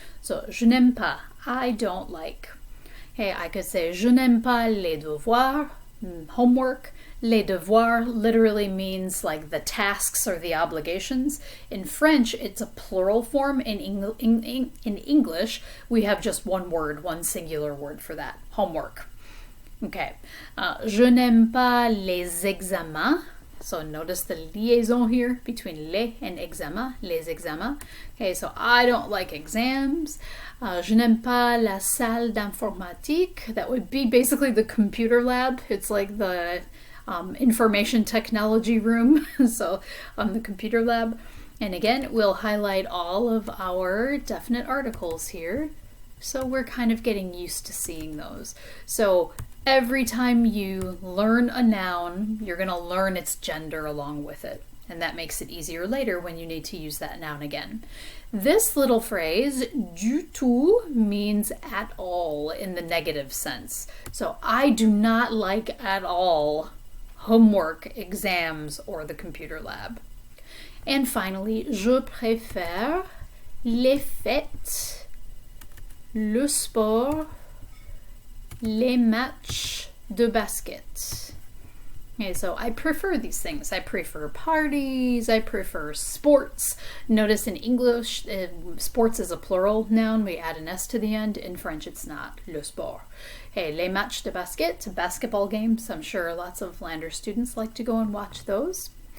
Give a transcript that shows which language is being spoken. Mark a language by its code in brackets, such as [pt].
[en] So [fr] je n'aime pas, [en] I don't like. Okay, I could say [fr] je n'aime pas les devoirs, [en] homework. Les devoirs literally means like the tasks or the obligations. In French, it's a plural form. In English, we have just one word, one singular word for that, homework. [fr] Okay, je n'aime pas les examens. [en] So notice the liaison here between les and examen, [fr] les examens. [en] Okay, so I don't like exams. [fr] Je n'aime pas la salle d'informatique. [en] That would be basically the computer lab. It's like the information technology room, so the computer lab. And again, we'll highlight all of our definite articles here, so we're kind of getting used to seeing those. So every time you learn a noun, you're going to learn its gender along with it, and that makes it easier later when you need to use that noun again. This little phrase, du tout, means at all in the negative sense. So I do not like at all homework, exams, or the computer lab. [fr] And finally, je préfère les fêtes, le sport, les matchs de basket. [en] Okay, so I prefer these things. I prefer parties, I prefer sports. Notice in English, sports is a plural noun. We add an S to the end. In French, it's not. Le sport. Hey, [fr] les matchs de basket, [en] basketball games. I'm sure lots of Landers students like to go and watch those.